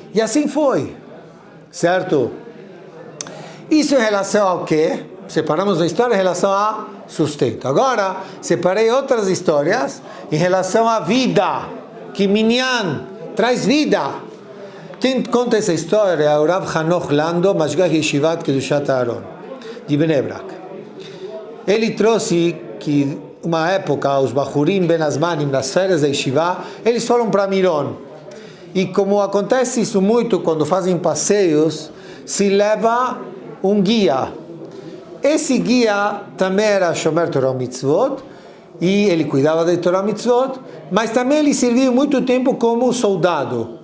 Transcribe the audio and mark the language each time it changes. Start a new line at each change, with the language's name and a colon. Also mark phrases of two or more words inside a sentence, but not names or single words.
Portuguese: E assim foi, certo? Isso em relação ao quê? Separamos a história em relação a sustento. Agora, separei outras histórias em relação à vida, que Minyan traz vida. Quem conta essa história é o Rav Hanoch Lando, Mashgiach Yeshivat Kedushat Aaron, de Bnei Brak. Ele trouxe que, uma época, os
Hebrew: בחורים בין הזמנים,
Portuguese: nas férias da Yeshiva, eles foram para Miron. E como acontece isso muito quando fazem passeios, se leva um guia. Esse guia também era
Hebrew: שומר תורה מצוות,
Portuguese: e ele cuidava de
Hebrew: תורה מצוות,
Portuguese: mas também ele serviu muito tempo como soldado.